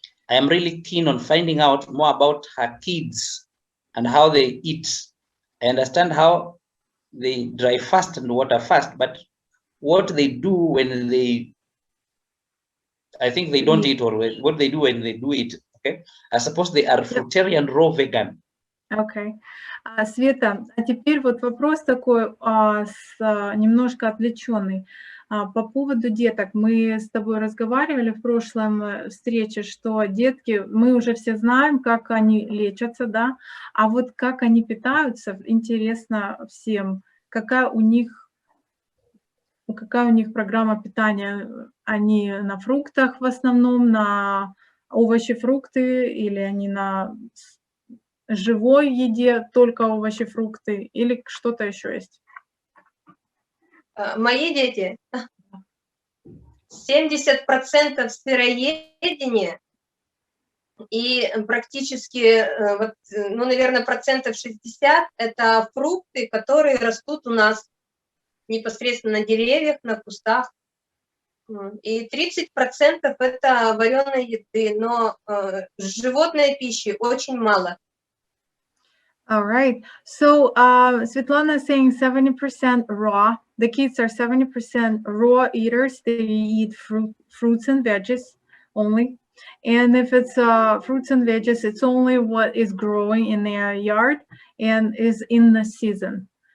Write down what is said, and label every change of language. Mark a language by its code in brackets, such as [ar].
[en] I am really keen on finding out more about her kids and how they eat. I understand how they dry fast and water fast, but what they do when they, I think they don't eat, or what they do when they do eat. Okay. I suppose they are fruitarian, raw vegan. Okay. [ru] Света, а теперь вот вопрос такой, немножко отвлеченный. По поводу деток. Мы с тобой разговаривали в прошлом встрече, что детки, мы уже все знаем, как они лечатся, да, а вот как они питаются, интересно всем, какая у них программа питания. Они на фруктах в основном, на овощи, фрукты, или они на живой еде, только овощи, фрукты, или что-то еще есть? Мои дети 70% сыроедения и практически, вот, ну, наверное, 60% это фрукты, которые растут у нас непосредственно на деревьях, на кустах. И 30% это вареной еды, но животной пищи очень мало. [en] All right. So Svetlana is saying 70% raw. The kids are 70% raw eaters. They eat fruits and veggies only. And if it's fruits and veggies, it's only what is growing in their yard and is in the season.